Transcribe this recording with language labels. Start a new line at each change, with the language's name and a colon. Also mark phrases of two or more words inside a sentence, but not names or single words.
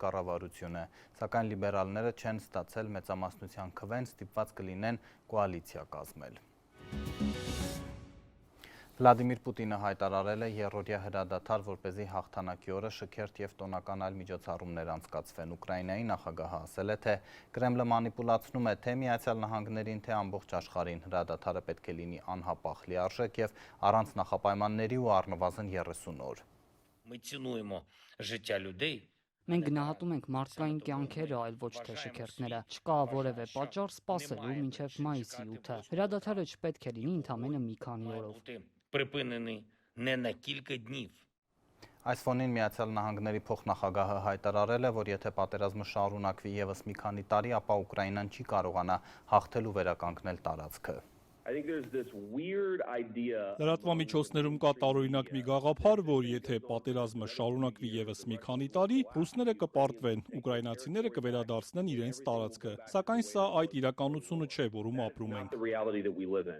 Armenian: կառավարությունը, սակայն լիբերալները չեն ստացել մեծամասնության քվեն, ստիպված կլինեն կոալիցիա կազմել։ Վլադիմիր Պուտինը հայտարարել է երրորդյա հրադադար, որպեսզի հաղթանակի օրը շքերթ և տոնական այլ միջոցառումներ անցկացվեն։ Ուկրաինայի նախագահը ասել է, թե Կրեմլը մանիպուլացնում է թե Միացյալ Նահանգներին, թե ամբողջ աշխարհին։ Հրադադարը պետք է լինի անհապաղ, լիարժեք և առանց նախապայմանների ու առնվազն 30 օր։
Ukrainian: Ми цінуємо життя людей.
Armenian: Մենք գնահատում ենք մարդկային կյանքերը, այլ ոչ թե շքերթները։ Չկա որևէ պատճառ սպասելու մինչև մայիսի 8-ը։ Հրադադարը չպետք է լինի ընդամենը մի քանի օրով։
Ukrainian: Бути припинений не на кілька днів.
Armenian: Այս ֆոնին Միացյալ Նահանգների փոխնախագահը հայտարարել է, որ եթե պատերազմը շարունակվի ևս մի քանի տարի, ապա Ուկրաինան չի կարողանա հաղթել ու վերականգնել տարածքը։ Լրատվամիջոցներում կա տարօրինակ մի գաղափար, որ եթե պատերազմը շարունակվի ևս մի քանի տարի, ռուսները կպարտվեն, ուկրաինացիները կվերադարձնեն իրենց տարածքը, սակայն սա այդ իրականությունը չէ, որում ապրում ենք։